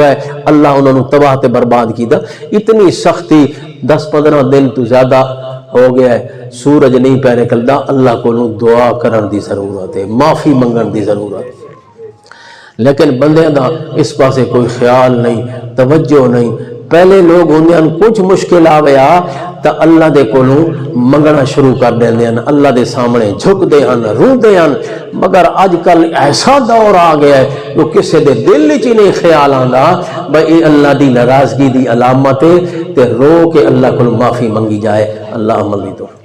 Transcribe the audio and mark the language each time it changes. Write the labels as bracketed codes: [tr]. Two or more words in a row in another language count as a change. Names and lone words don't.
[pa] گئے اللہ انہوں نے تباہ تے برباد کی دا اتنی سختی 10-15 دن تو زیادہ ہو گیا ہے سورج نہیں پہ نکلدا اللہ کو دعا کرن دی ضرورت ہے معافی منگن دی ضرورت ہے لیکن بندے دا اس پاسے کوئی خیال نہیں توجہ نہیں پہلے لوگ ہوندے ہیں کچھ مشکل آویا تا اللہ دے کولوں منگنا شروع کر دیندے ہیں اللہ دے سامنے جھک دے ہیں رو دے ہیں مگر آج کل ایسا دور آ گیا ہے جو کسے دے دل وچ نہیں خیال آندا بھئی اللہ دی ناراضگی دی علامت ہے تے رو کے اللہ کولوں معافی منگی جائے اللہ عمل دی تو